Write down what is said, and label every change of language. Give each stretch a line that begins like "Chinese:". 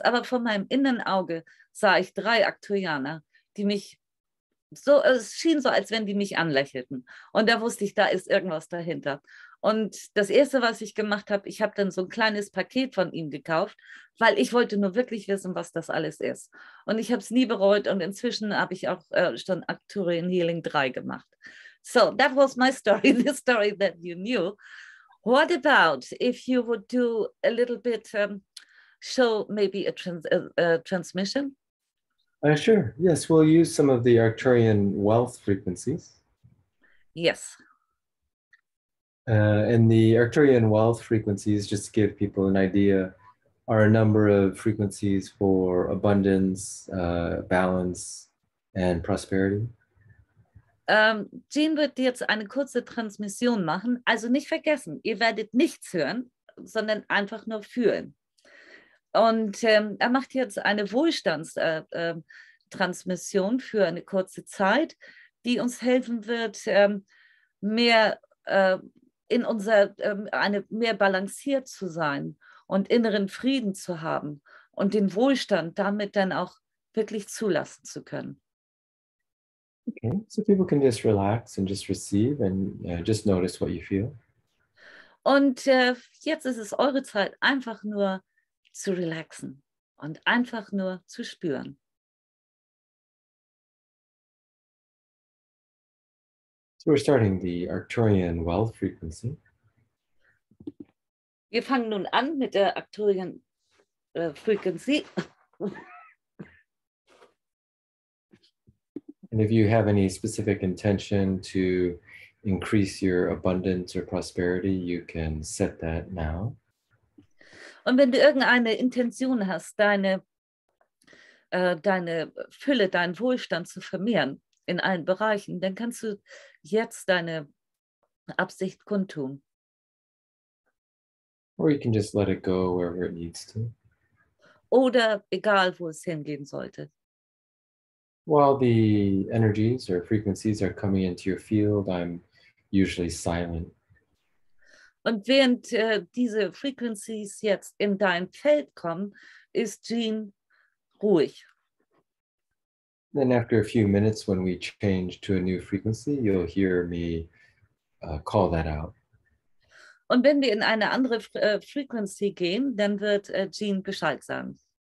German: Aber vor meinem inneren Auge sah ich 3 Arcturianer, die mich so, es schien so, als wenn die mich anlächelten. Und da wusste ich, da ist irgendwas dahinter. Und das Erste, was ich gemacht habe, ich habe dann so ein kleines Paket von ihm gekauft, weil ich wollte nur wirklich wissen, was das alles ist. Und ich habe es nie bereut und inzwischen habe ich auch schon Arcturian Healing 3 gemacht.
English: So, that was my story, the story that you knew. What about if you would do a little bit, show maybe a transmission? Sure. Yes, we'll use some of the Arcturian wealth frequencies. Yes. And the Arcturian wealth frequencies, just to give people an idea, are a number of frequencies for abundance, balance, and prosperity.
German: Jean wird jetzt eine kurze Transmission machen. Also nicht vergessen, ihr werdet nichts hören. sondern einfach nur fühlen. Und er macht jetzt eine Wohlstandstransmission für eine kurze Zeit, die uns helfen wird, mehr mehr balanciert zu sein und inneren Frieden zu haben und den Wohlstand damit dann auch wirklich zulassen zu können.
English: Okay, so people can just relax and just receive and just notice what you feel.
German: Und jetzt ist es eure Zeit, einfach nur zu relaxen und einfach nur zu spüren.
English: So we're starting the Arcturian wealth frequency.
German: Wir fangen nun an mit der Arcturian Frequency.
English: And if you have any specific intention to increase your abundance or prosperity, you can set that now.
German: Und wenn du irgendeine Intention hast, deine Fülle, deinen Wohlstand zu vermehren in allen Bereichen, dann kannst du jetzt deine Absicht kundtun.
English: Or you can just let it go wherever it needs to.
German: Oder egal, wo es hingehen sollte.
English: While the energies or frequencies are coming into your field, I'm usually silent.
German: Und während diese Frequencies jetzt in dein Feld kommen, ist Jean ruhig.
English: Then after a few minutes, when we change to a new frequency, you'll hear me call that out.
German: Und wenn wir in eine andere Frequency gehen, dann wird Jean Bescheid sagen.